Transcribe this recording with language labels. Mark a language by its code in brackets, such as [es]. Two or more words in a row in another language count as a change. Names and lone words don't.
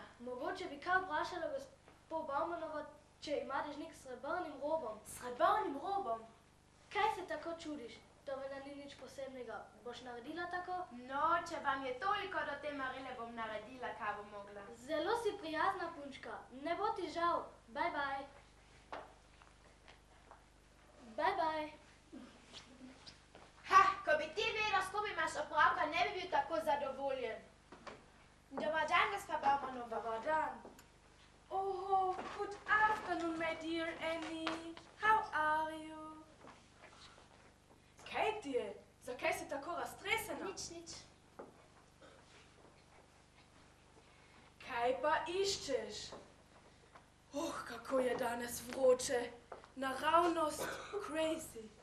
[sl] Mogoče bi kaj vprašala gospo Baumanovo, če ima Dežnik s srebrnim robom. S srebrnim robom? Kaj se tako čudiš? To vena ni nič posebnega. Boš naredila tako? No, če vam je toliko do te Marele, bom naredila, kaj bom mogla. Zelo si prijazna, punčka. Ne bo ti žal. [en] Bye, bye. Bye, bye. [sl] Ha, ko bi ti vedel, s kom imaš opravka, ne bi bil tako zadovoljen. [hr] Dobar dan, gospa Baumanova. Dobar dan. [en] Oh, good afternoon, my dear Annie. How are you? [sl] Kaj ti je? Zakaj si tako raztresena? Nič. Kaj pa iščeš? Kako je danes vroče. Naravnost crazy.